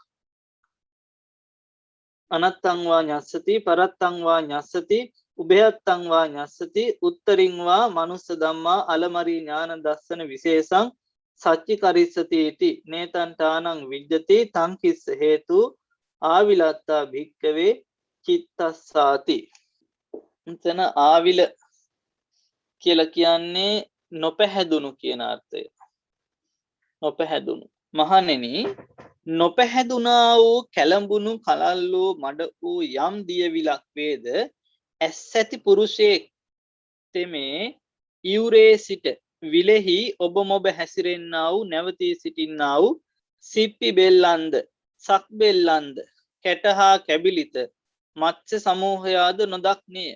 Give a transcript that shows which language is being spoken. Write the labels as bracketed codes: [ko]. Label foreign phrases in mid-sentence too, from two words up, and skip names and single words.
[pi] අනත්තංවා ඤස්සති පරත්තංවා ඤස්සති උභයත්තංවා ඤස්සති උත්තරින්වා මනුස්ස ධම්මා අලමරි ඥාන දස්සන විශේෂං සච්චි කරිස්සති इति නේතන්තානං විජ්ජති තංකිස්ස හේතු ආවිලත්තා භික්කවේ චිත්තස්සාති. [si] එතන ආවිල කියලා කියන්නේ නොපැහැදුණු කියන අර්ථය. නොපැහැදුණු මහණෙනි නොපැහැදුනා වූ කැළඹුණු කලල් වූ මඩ වූ යම් දියවිලක් වේද ඇස් ඇති පුරුෂයෙක් තෙමේ ඉවුරේ සිට විලෙහි ඔබ මොබ හැසිරෙන්නා වූ නැවතී සිටින්නා වූ සිප්පි බෙල්ලන්ද සක් බෙල්ලන්ද කැටහා කැබිලිත මත්ස්‍ය සමූහයාද නොදක්නේය.